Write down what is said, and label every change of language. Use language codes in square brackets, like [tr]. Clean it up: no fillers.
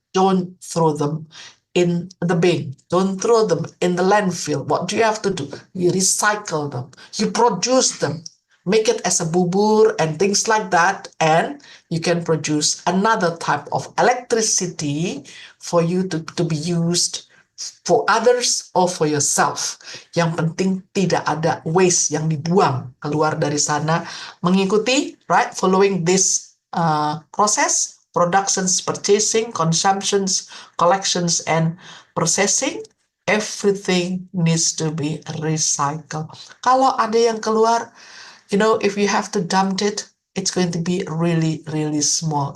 [en] Don't throw them in the bin. Don't throw them in the landfill. What do you have to do? You recycle them. You produce them. Make it as a bubur and things like that. And you can produce another type of electricity for you to be used for others or for yourself. [id] Yang penting tidak ada waste yang dibuang keluar dari sana. [en] Mengikuti, right, following this process: productions, purchasing, consumptions, collections, and processing. Everything needs to be recycled. [id] Kalau ada yang keluar, [en] if you have to dump it, it's going to be really, really small.